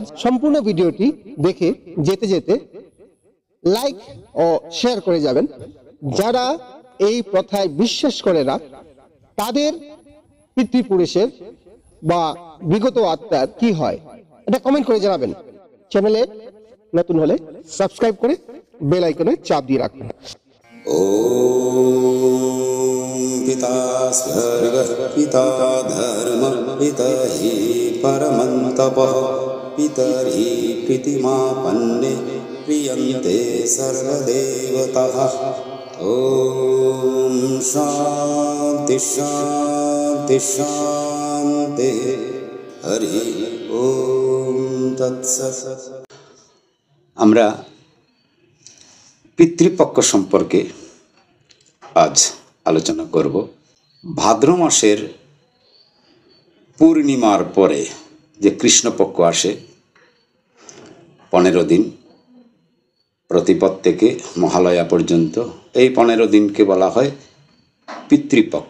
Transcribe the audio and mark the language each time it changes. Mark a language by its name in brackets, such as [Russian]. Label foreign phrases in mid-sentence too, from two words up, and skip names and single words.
[Bangla] সম্পূর্ণ ভিডিওটি দেখে যেতে যেতে লাইক ও শেয়ার করে যাবেন। যারা এই প্রথায় বিশ্বাস করে না তাদের পিতৃপুরুষের বা বিগত আত্মার কি হয়, এটা কমেন্ট করে জানাবেন। চ্যানেলে নতুন হলে সাবস্ক্রাইব করে বেল আইকনে চাপ দিয়ে রাখুন। [Sanskrit] ओम पिता स्वर्ग पिता धर्म पितरि परमन्तपः पितरि प्रीतिमापन्ने प्रियन्ते सर्वदेवताः। ओम शान्ति शान्ति शान्ति हरि ओम तत्सत्। [Bangla] আমরা পিতৃপক্ষ সম্পর্কে আজ আলোচনা করব। ভাদ্র মাসের পূর্ণিমার পরে যে কৃষ্ণপক্ষ আসে 15 দিন, প্রতিপদ থেকে মহালয়া পর্যন্ত, এই 15 দিনকে বলা হয় পিতৃপক্ষ।